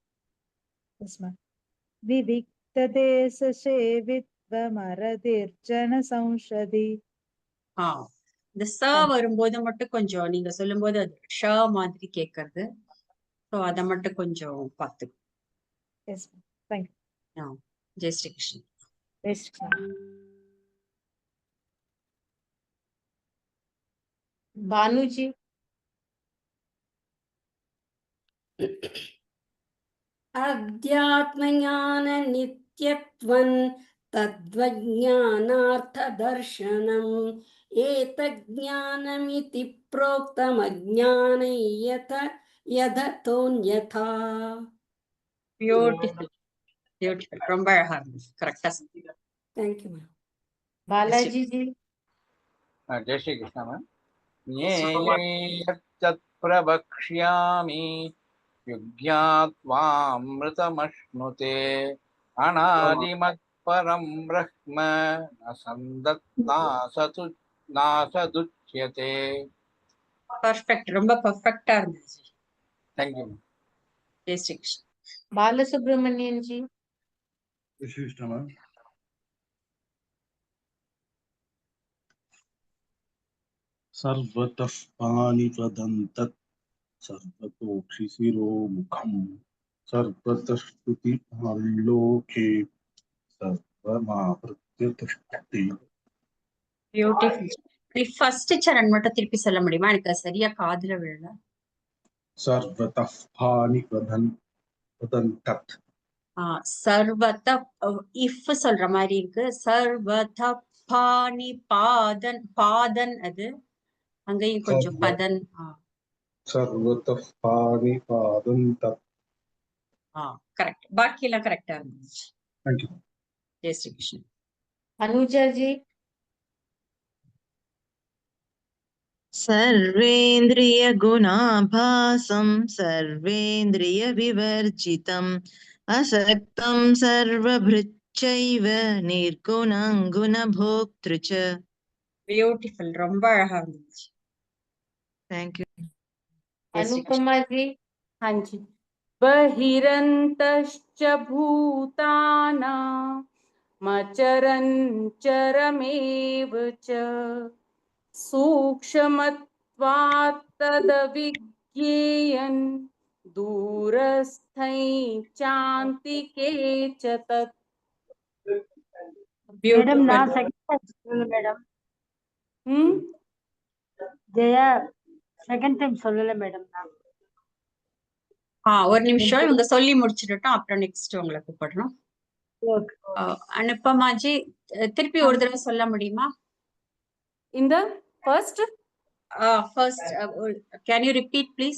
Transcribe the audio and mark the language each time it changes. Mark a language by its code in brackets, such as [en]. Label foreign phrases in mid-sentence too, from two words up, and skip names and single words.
[sa] विविक्तदेशसेवित्वमरतिर्जन संसदि. [ta] இந்த ச வரும்போது மட்டும் கொஞ்சம் நீங்க சொல்லும்போது அது ஷ மாதிரி கேட்கறது. ஸோ அதை மட்டும் கொஞ்சம் பார்த்துக்கோ. [en] Yes ma'am. Thank you. [ta] ஜெய் ஸ்ரீ கிருஷ்ணன். ஜெய் ஸ்ரீ கிருஷ்ணன். [hi] भानु जी। [sa] अध्यात्मज्ञान नित्यत्वं तद्वज्ञानार्थदर्शनम् एतज्ज्ञानमिति प्रोक्तमज्ञानै यथतोऽन्यथा. [en] beautiful beautiful, [ta] ரொம்ப அழகா இருந்துச்சு. கரெக்டா. [en] Thank you ma'am. [hi] बालाजी जी। जय श्री कृष्ण मैम। [sa] ज्ञेयं प्रवक्ष्यामि युज्ञात्वामृतमश्नुते अनादिमत्परं ब्रह्म न नासदुच्यते. [ta] பர்ஃபெக்ட், ரொம்ப பர்ஃபெக்டா இருந்துச்சு. தேங்க்யூ. ஜெய் ஸ்ரீ கிருஷ்ணன். [hi] बालसुब्रमण्यन जी। जय श्री कृष्ण मैम। [sa] सर्वतः पाणिपदं तत् सर्वतोक्षिशिरो मुखं सर्वतः स्तुतिर्लोके सर्वमावृत्य तिष्ठति. [ta] பியூட்டிஃபுல். ஃபர்ஸ்ட் சரண் மட்டும் திருப்பி சொல்ல முடியுமா? எனக்கு சரியா காதுல விழல. [sa] सर्वतः पाणिपदं वदन्तत् [ta] சர்வத இஃப் சொல்ற மாதிரி இருக்கு. சர்வத பாணி பாதன் பாதன் அது அங்கேயும் கொஞ்சம் பதன். [sa] सर्वतः पाणिपादं तत्. [ta] கரெக்ட். பாக்கி எல்லாம் கரெக்டா இருந்துச்சு. [en] Thank you. [ta] ஜெய் ஸ்ரீ கிருஷ்ணன். [hi] अनुजा जी [sa] सर्वेन्द्रियगुणाभासं सर्वेन्द्रियविवर्जितम् असक्तं सर्वभृच्चैव निर्गुणं गुणभोक्तृ च. [ta] பியூட்டிஃபுல். ரொம்ப அழகா இருந்துச்சு. தேங்க்யூ. [hi] अनुपमा जी हाँ जी। [sa] बहिरन्तश्च भूतानाम् मचरञ्चरमेव च सूक्ष्मत्वात् तदविज्ञेयन् दूरस्थै चान्तिके च तत्. [ta] मैडम ना सेकंड मैडम जया [en] second time [ta] சொல்லல மேடம் நான். ஒரு நிமிஷம் இவங்க சொல்லி முடிச்சிட்டோம், அப்புறம் நெக்ஸ்ட் உங்களை கூப்பிடுறோம். அனுப்பமாஜி திருப்பி ஒரு தடவை சொல்ல முடியுமா? இந்த ஃபர்ஸ்ட் [en] Can you repeat please?